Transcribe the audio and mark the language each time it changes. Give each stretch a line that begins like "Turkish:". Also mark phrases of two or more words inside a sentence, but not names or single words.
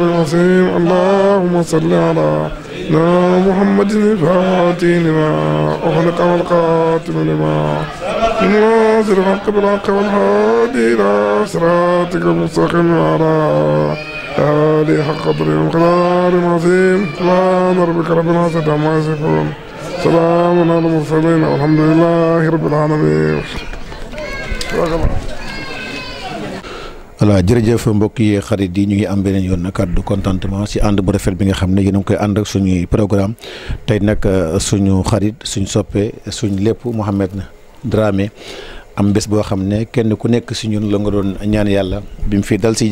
Arabic: العظيم اللهم صل على محمد الفاتح لما أغلق والقاتم لما الناصر الحق بالحق والهادي إلى صراطك المستقيم على آله حق قدره ومقداره العظيم سبحان ربك رب العزة عما يصفون سلام على المرسلين والحمد لله رب العالمين.
Wolof: voilà jërëjëf mbokk yi xarit yi ñu ngi am beneen yoon kàddu contentement si ànd bu rafet bi nga xam ne yéen a ngi koy ànd ak suñuy programme tey nag suñu xarit suñ soppe suñ lépp Mouhamed Dramé am bés boo xam ne kenn ku nekk si ñun la nga doon ñaan yàlla bi mu fi dal si